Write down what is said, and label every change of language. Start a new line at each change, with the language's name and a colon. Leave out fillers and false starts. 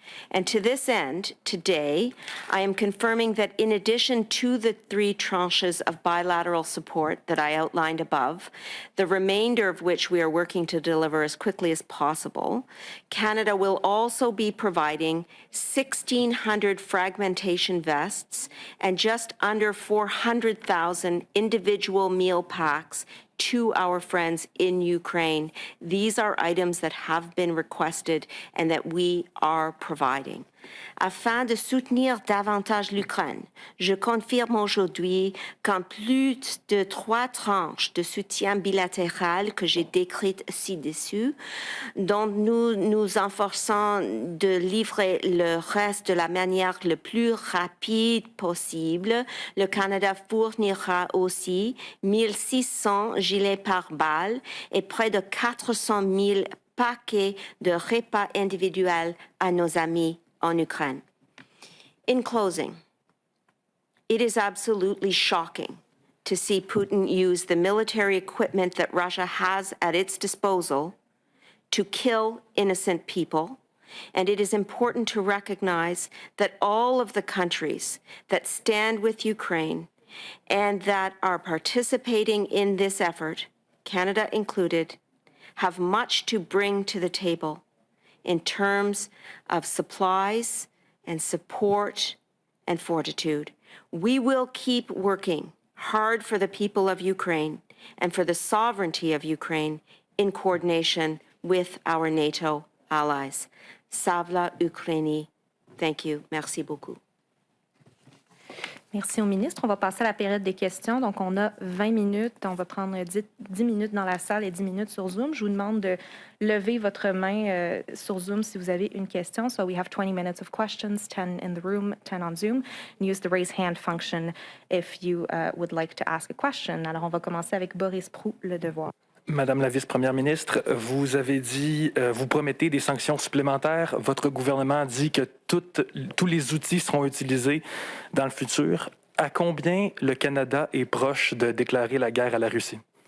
English: And to this end, today, I am confirming that in addition to the 3 tranches of bilateral support that I outlined above, the remainder of which we are working to deliver as quickly as possible, Canada will also be providing 1,600 fragmentation vests and just under 400,000 individual meal packs to our friends in Ukraine. These are items that have been requested and that we are providing.
French: Afin de soutenir davantage l'Ukraine, je confirme aujourd'hui qu'en plus de 3 tranches de soutien bilatéral que j'ai décrites ci-dessus, dont nous nous efforçons de livrer le reste de la manière la plus rapide possible, le Canada fournira aussi 1 600 gilets pare-balles et près de 400 000 paquets de repas individuels à nos amis en Ukraine.
English: In closing, it is absolutely shocking to see Putin use the military equipment that Russia has at its disposal to kill innocent people, and it is important to recognize that all of the countries that stand with Ukraine and that are participating in this effort, Canada included, have much to bring to the table in terms of supplies and support and fortitude. We will keep working hard for the people of Ukraine and for the sovereignty of Ukraine in coordination with our NATO allies.
Ukrainian: Savla Ukraini.
English: Thank you.
French: Merci beaucoup. Merci au ministre. On va passer à la période des questions. Donc, on a 20 minutes. On va prendre 10 minutes dans la salle et 10 minutes sur Zoom. Je vous demande de lever votre main sur Zoom si vous avez une question.
English: So we have 20 minutes of questions, 10 in the room, 10 on Zoom. And use the raise hand function if you would like to ask a question.
French: Alors, on va commencer avec Boris Proulx, Le Devoir. Madame la vice-première ministre, vous avez dit, vous promettez des sanctions supplémentaires. Votre gouvernement dit que tous les outils seront utilisés dans le futur. À combien le Canada est proche de déclarer la guerre à la Russie?